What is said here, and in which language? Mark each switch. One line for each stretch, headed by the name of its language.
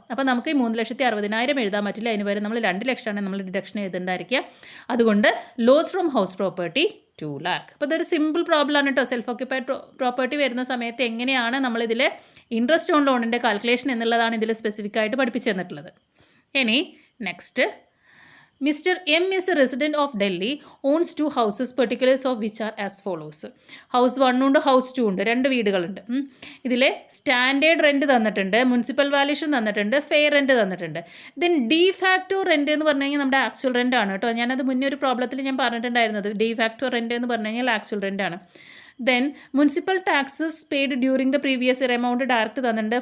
Malayalam: അപ്പോൾ നമുക്ക് ഈ 3,60,000 എഴുതാൻ പറ്റില്ല, അതിന് വരെ നമ്മൾ 2 ലക്ഷമാണ് നമ്മൾ ഡിഡക്ഷൻ എഴുതേണ്ടായിരിക്കുക. അതുകൊണ്ട് loss from house property 2 lakh. അപ്പോൾ ഇതൊരു സിമ്പിൾ പ്രോബ്ലം ആണ് കേട്ടോ. സെൽഫ് ഓക്യുപ്പൈഡ് പ്രോപ്പർട്ടി വരുന്ന സമയത്ത് എങ്ങനെയാണ് നമ്മളിതിൽ ഇൻട്രസ്റ്റ് ഓൺ ലോണിൻ്റെ കാൽക്കുലേഷൻ എന്നുള്ളതാണ് ഇതിൽ സ്പെസിഫിക് ആയിട്ട് പഠിപ്പിച്ചു തന്നിട്ടുള്ളത്. ഇനി next, Mr.
English: M is a resident of Delhi, owns 2 houses, particulars of which are as follows.
Malayalam: House 1 ഉണ്ട്, ഹൗസ് 2 ഉണ്ട്, 2 വീടുകളുണ്ട്. ഇതിൽ സ്റ്റാൻഡേർഡ് റെൻറ്റ് തന്നിട്ടുണ്ട്, മുനിസിപ്പൽ വാല്യൂഷൻ തന്നിട്ടുണ്ട്, ഫെയർ റെൻറ്റ് തന്നിട്ടുണ്ട്. ദെൻ ഡി ഫാക്ടോ റെൻറ്റ് എന്ന് പറഞ്ഞു കഴിഞ്ഞാൽ നമ്മുടെ ആക്ച്വൽ റെൻ്റ് ആണ് കേട്ടോ. ഞാനത് മുന്നേ ഒരു പ്രോബ്ലത്തിൽ ഞാൻ പറഞ്ഞിട്ടുണ്ടായിരുന്നത്, ഡി ഫാക്ടോ റെൻറ്റ് എന്ന് പറഞ്ഞു കഴിഞ്ഞാൽ ആക്ച്വൽ റെൻ്റ് ആണ്. Then municipal taxes
English: paid during the previous year
Malayalam: amount direct തന്നിട്ടുണ്ട്.